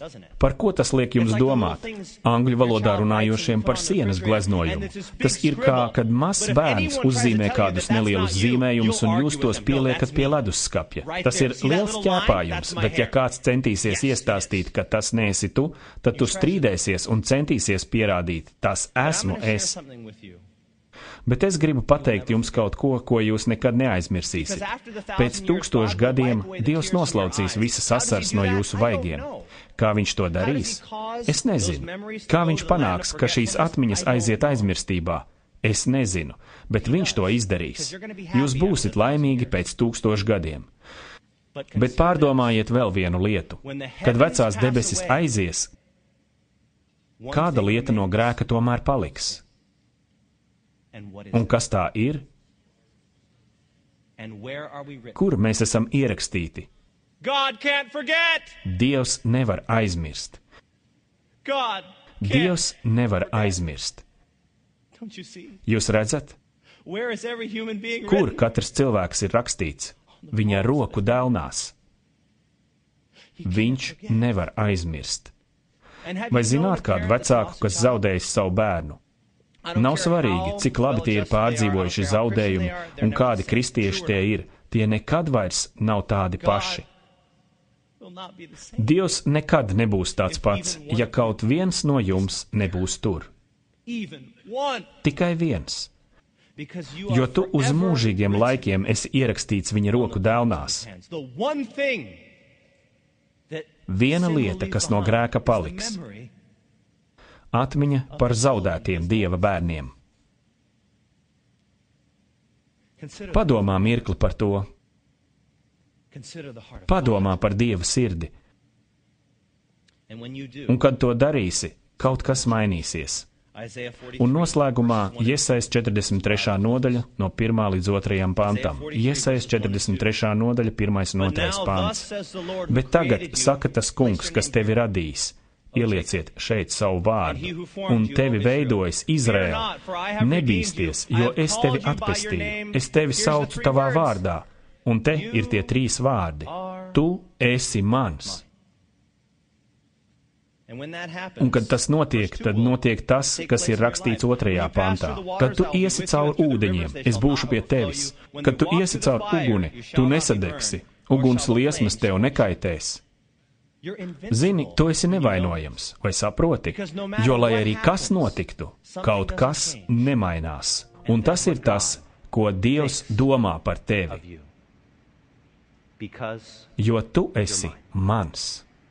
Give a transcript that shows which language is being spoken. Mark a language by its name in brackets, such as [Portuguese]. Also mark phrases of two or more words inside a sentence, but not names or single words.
[Latvian] Par ko tas liek jums domāt? Angļu valodā runājošiem par sienas gleznojumu. Tas ir kā, kad mazs bērns uzzīmē kādus nelielus zīmējumus un jūs tos pieliekat pie leduskapja. Tas ir liels ķēpājums, bet ja kāds centīsies iestāstīt, ka tas neesi tu, tad tu strīdēsies un centīsies pierādīt, tas [English] But I'm [Latvian] esmu [English] gonna share [Latvian] es. [English] something with you. [Latvian] Bet es gribu pateikt jums kaut ko, ko jūs nekad neaizmirsīsiet. Pēc 1000 gadiem Dievs noslaucīs visas asars no jūsu vaigiem. Kā viņš to darīs? Es nezinu. Kā viņš panāks, ka šīs atmiņas aiziet aizmirstībā? Es nezinu, bet viņš to izdarīs. Jūs būsiet laimīgi pēc 1000 gadiem. Bet pārdomājiet vēl vienu lietu. Kad vecās debesis aizies, kāda lieta no grēka tomēr paliks? Un kas tā ir? Kur mēs esam ierakstīti? [English] God can't forget. [Latvian] Dievs nevar aizmirst. [English] God can't. [Latvian] Dievs nevar aizmirst. [English] Don't you see? [Latvian] Jūs redzat, [English] Where is every human being [Latvian] kur [English] written? [Latvian] katrs cilvēks ir rakstīts? Viņa roku dēlnās. Viņš nevar aizmirst. [English] And have [Latvian] Vai [English] you known [Latvian] zināt [English] a [Latvian] kādu [English] parent that's [Latvian] vecāku, [English] lost [Latvian] kas [English] a child? [Latvian] zaudējis savu bērnu? [English] I don't [Latvian] Nav [English] care [Latvian] svarīgi, [English] how [Latvian] cik labi tie ir [English] well-adjusted they are, I don't [Latvian] pārdzīvojuši [English] care how Christian [Latvian] zaudējumi [English] they are, they're [Latvian] un [English] never [Latvian] kādi [English] the same. [Latvian] kristieši [English] True [Latvian] tie [English] or [Latvian] ir. Tie nekad vairs nav tādi paši. [English] will not be the same. [Latvian] Dievs nekad nebūs tāds pats, ja kaut viens no jums nebūs tur. [English] Even one. [Latvian] Tikai viens. [English] Because you [Latvian] Jo [English] are [Latvian] tu uz [English] forever [Latvian] mūžīgiem [English] written [Latvian] laikiem esi ierakstīts viņa roku dēlnās. [English] hands. The one thing that [Latvian] Viena [English] sin will [Latvian] lieta, [English] leave [Latvian] kas no [English] behind [Latvian] grēka [English] is the [Latvian] paliks. [English] memory. [Latvian] Atmiņa par zaudētiem Dieva bērniem. [English] Consider, [Latvian] Padomā mirkli par to. [English] consider the heart of [Latvian] Padomā par Dieva sirdi. [English] God. And when you do, [Latvian] Un kad to darīsi, kaut kas mainīsies. [English] Isaiah 43, [Latvian] Un noslēgumā [English] verses 1 [Latvian] Jesajas 43. nodaļa no 1. līdz 2. pantam. Jesajas 43. nodaļa 1. un [English] But [Latvian] 2. [English] now [Latvian] pants. [English] thus says the Lord who [Latvian] Bet tagad [English] created you, [Latvian] saka tas kungs, [English] place your [Latvian] kas [English] name [Latvian] tevi [English] there. [Latvian] radījis. Ielieciet šeit savu [English] And he [Latvian] vārdu, [English] who formed [Latvian] un [English] you, [Latvian] tevi [English] O [Latvian] veidojis [English] Israel. Fear [Latvian] Izraēl. [English] not, for I have [Latvian] Nebīsties, [English] redeemed you. I [Latvian] jo [English] have [Latvian] es tevi [English] called you by your [Latvian] atpestīju. [English] name. [Latvian] Es tevi [English] Here's the [Latvian] saucu [English] three [Latvian] tavā [English] words. [Latvian] vārdā. Un te ir tie 3 vārdi. Tu esi mans. [English] And when that happens, [Latvian] Un kad tas notiek, [English] verse 2 [Latvian] tad [English] will [Latvian] notiek tas, [English] take [Latvian] kas [English] place [Latvian] ir [English] in your [Latvian] rakstīts [English] life. [Latvian] 2. [English] When you pass [Latvian] pantā. [English] through the waters, [Latvian] Kad tu [English] I will be [Latvian] iesi [English] with you, [Latvian] cauri [English] and through the [Latvian] ūdeņiem, [English] rivers they [Latvian] es [English] shall [Latvian] būšu [English] not [Latvian] pie [English] overflow [Latvian] tevis. [English] you. When [Latvian] Kad [English] they [Latvian] tu [English] walk [Latvian] iesi [English] through the [Latvian] cauri [English] fire, [Latvian] uguni, [English] you shall [Latvian] tu [English] not be [Latvian] nesadegsi. [English] burned, nor [Latvian] Uguns [English] shall the [Latvian] liesmas [English] flames [Latvian] tev [English] scorch you. [Latvian] nekaitēs. [English] You're invincible. [Latvian] Zini, tu esi nevainojams, vai saproti? Jo, lai arī kas notiktu, kaut kas nemainās. Un tas ir tas, ko Dievs domā par tevi, [English] Of you. Because [Latvian] jo tu esi mans.